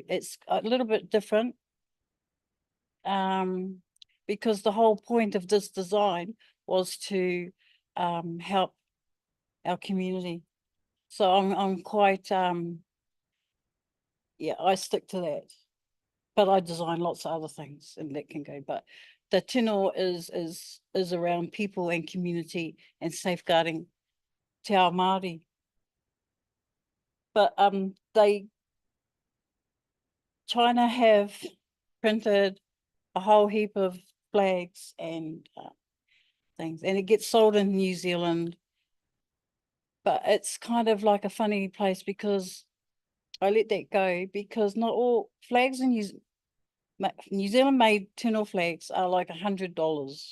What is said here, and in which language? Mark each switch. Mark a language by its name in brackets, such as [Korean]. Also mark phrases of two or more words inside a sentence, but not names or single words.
[English] It's a little bit different because the whole point of this design was to help our community. So I'm quite, yeah, I stick to that. But I design lots of other things and that can go. But the tino is around people and community and safeguarding [Māori] te ao Māori. [English] But China have printed a whole heap of flags and things, and it gets sold in New Zealand. But it's kind of like a funny place because I let that go because not all flags in New Zealand made tino flags are like $100.